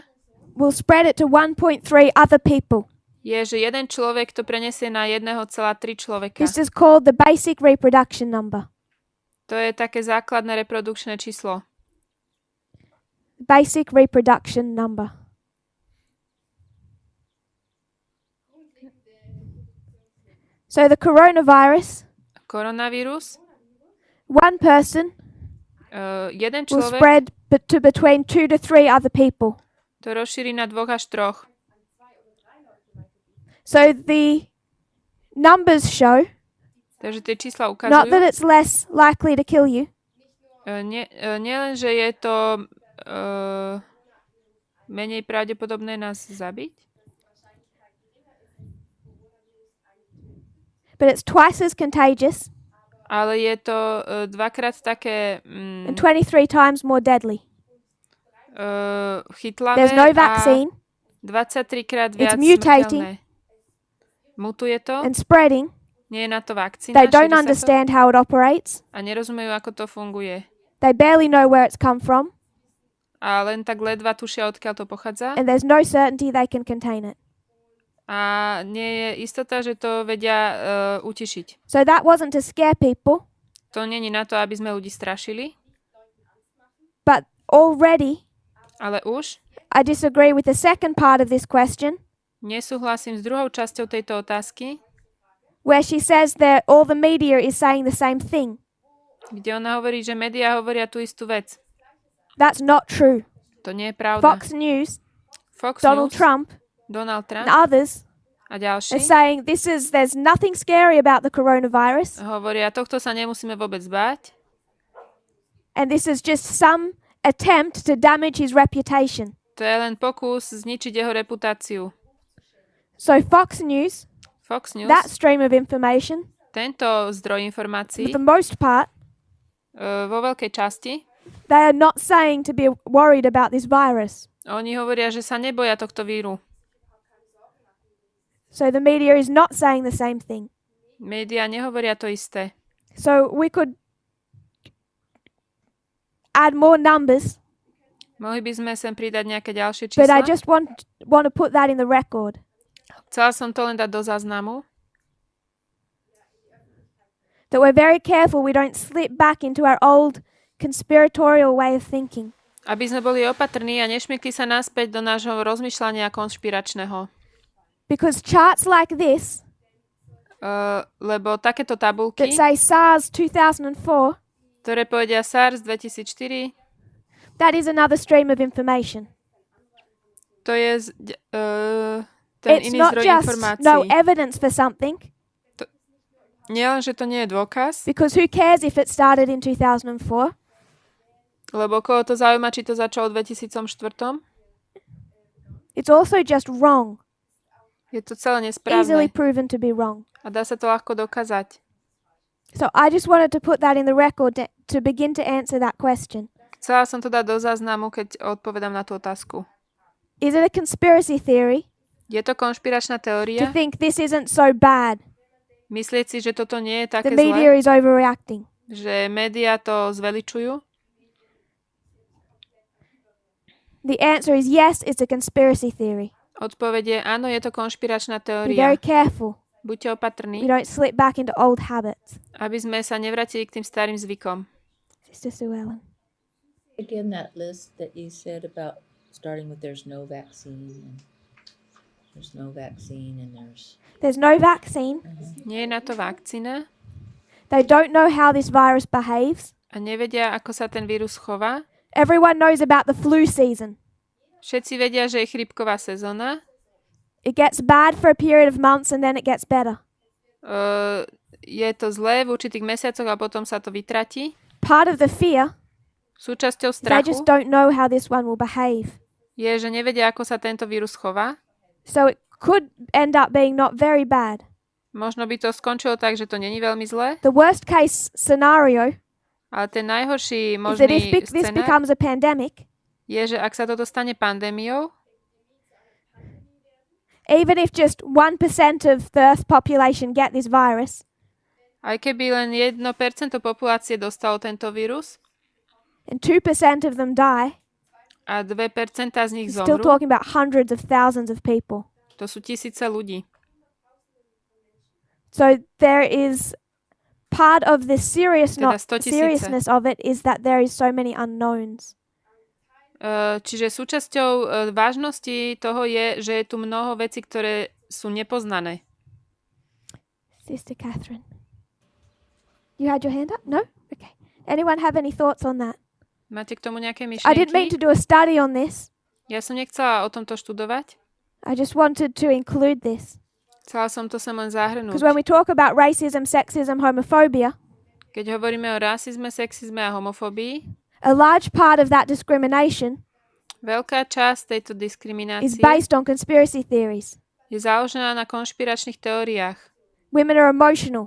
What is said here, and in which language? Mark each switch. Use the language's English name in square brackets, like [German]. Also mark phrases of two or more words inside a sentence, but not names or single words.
[English] will spread it to 1.3 other people. [Slovak] je, že jeden človek to prenesie na 1,3 človeka. [English] This is called the basic reproduction number. [Slovak] To je také základné reprodukčné číslo. [English] Basic reproduction number. So the coronavirus, [Slovak] Koronavírus, [English] one person [Slovak] jeden [English] will [Slovak] človek [English] spread to between 2 to 3 other people. [Slovak] to rozšíri na 2 až 3. [English] So the numbers show [Slovak] Takže tie čísla [English] not that [Slovak] ukazujú, [English] it's less likely to kill you, [Slovak] nielen, že je to menej pravdepodobné nás zabiť, [English] but it's twice as contagious [Slovak] ale je to dvakrát také [English] and 23 times more deadly. [Slovak] chytlavé [English] There's no [Slovak] a [English] vaccine [Slovak] 23 krát [English] It's [Slovak] viac [English] mutating. [Slovak] smrteľné. Mutuje to, [English] and spreading. [Slovak] nie je na to vakcína, [English] They don't [Slovak] šíri sa to [English] understand how it operates. [Slovak] a nerozumejú, ako to funguje. [English] They barely know where it's come from, [Slovak] A len tak ledva tušia, odkiaľ to pochádza. [English] and there's no certainty they can contain it. [Slovak] A nie je istota, že to vedia utišiť. [English] So that wasn't to scare people, [Slovak] To není na to, aby sme ľudí strašili, [English] but already [Slovak] ale už [English] I disagree with the second part of this question, [Slovak] nesúhlasím s druhou časťou tejto otázky, [English] where she says that all the media is saying the same thing. [Slovak] kde ona hovorí, že médiá hovoria tú istú vec. [English] That's not true. [Slovak] To nie je pravda. [English] Fox News, [Slovak] Fox [English] Donald [Slovak] News, [English] Trump, [Slovak] Donald [English] and [Slovak] Trump [English] others [Slovak] a [English] are [Slovak] ďalší [English] saying there's nothing scary about the coronavirus, [Slovak] hovoria, tohto sa nemusíme vôbec báť. [English] and this is just some attempt to damage his reputation. [Slovak] To je len pokus zničiť jeho reputáciu. [English] So Fox News, [Slovak] Fox News, [English] that stream of information, [Slovak] tento zdroj informácií, [English] for the most part, [Slovak] vo veľkej časti, [English] they are not saying to be worried about this virus. [Slovak] oni hovoria, že sa neboja tohto víru. [English] So the media is not saying the same thing. [Slovak] Médiá nehovoria to isté. [English] So we could add more numbers, [Slovak] Mohli by sme sem pridať nejaké ďalšie [English] but I [Slovak] čísla. [English] just want to put that in the record. [Slovak] Chcela som to len dať do záznamu, [English] That we're very careful we don't slip back into our old conspiratorial way of thinking. [Slovak] aby sme boli opatrní a nešmykli sa naspäť do nášho rozmýšľania konšpiračného. [English] Because charts like this [Slovak] Lebo takéto [English] that [Slovak] tabulky, [English] say SARS 2004, [Slovak] ktoré povedia SARS 2004, [English] that is another stream of information. [Slovak] to je ten [English] It's [Slovak] iný [English] not [Slovak] zdroj [English] just [Slovak] informácií. [English] no evidence for something, [Slovak] Nie len, že to nie je dôkaz, [English] because who cares if it started in 2004? [Slovak] lebo koho to zaujíma, či to začalo v 2004. [English] It's also just wrong, [Slovak] Je to celé [English] easily [Slovak] nesprávne [English] proven to be wrong. [Slovak] a dá sa to ľahko dokázať. [English] So I just wanted to put that in the record to begin to answer that question. [Slovak] Chcela som to dať do záznamu, keď odpovedám na tú otázku. [English] Is it a conspiracy theory [Slovak] Je to konšpiračná [English] to [Slovak] teória? [English] think this isn't so bad? [Slovak] Myslieť si, že toto nie je [English] The [Slovak] také [English] media [Slovak] zlé? [English] is overreacting. [Slovak] Že médiá to zveličujú? [English] The answer is yes, it's a conspiracy theory. [Slovak] Odpoveď je áno, je to konšpiračná [English] Be very [Slovak] teória. [English] careful [Slovak] Buďte [English] we [Slovak] opatrní, [English] don't slip back into old habits. [Slovak] aby sme sa nevrátili k tým starým zvykom. [English] Sister Sue Ellen. Again, that list that you said about starting with there's no vaccine and there's no vaccine and There's no vaccine. [Slovak] Nie je na to vakcína [English] They don't know how this virus behaves. [Slovak] a nevedia, ako sa ten vírus chová. [English] Everyone knows about the flu season. [Slovak] Všetci vedia, že je chrípková sezóna. [English] It gets bad for a period of months and then it gets better. [Slovak] Je to zlé v určitých mesiacoch a potom sa to vytratí. [English] Part of the fear, [Slovak] Súčasťou [English] they just [Slovak] strachu [English] don't know how this one will behave. [Slovak] je, že nevedia, ako sa tento vírus chová. [English] So it could end up being not very bad. [Slovak] Možno by to skončilo tak, že to není veľmi zlé, [English] The worst case scenario [Slovak] ale ten najhorší [English] is that if [Slovak] možný [English] this [Slovak] scenár [English] becomes a pandemic, [Slovak] je, že ak sa toto stane pandémiou, [English] even if just 1% of the Earth's population get this virus, [Slovak] aj keby len 1% populácie dostalo tento vírus [English] and 2% of them die, [Slovak] a 2% z nich [English] we're still [Slovak] zomrú, [English] talking about hundreds of thousands of people. [Slovak] to sú tisíce ľudí. [English] So there is part of the [Slovak] Teda 100 000. [English] seriousness of it is that there is so many unknowns. [Slovak] Čiže súčasťou vážnosti toho je, že je tu mnoho vecí, ktoré sú nepoznané. [English] Sister Catherine, you had your hand up? No? Okay. Anyone have any thoughts on that? [Slovak] Máte k tomu nejaké [English] I didn't mean to [Slovak] myšlienky? [English] do a study on this. [Slovak] Ja som nechcela o tomto študovať. [English] I just wanted to include this. [Slovak] Chcela som to sem len zahrnúť. [English] Because when we talk about racism, sexism, homophobia, [Slovak] Keď hovoríme o rasizme, sexizme a homofóbii, [English] a large part of that discrimination [Slovak] veľká časť tejto [English] is [Slovak] diskriminácie [English] based on conspiracy theories. [Slovak] je založená na konšpiračných teóriách. [English] Women are emotional.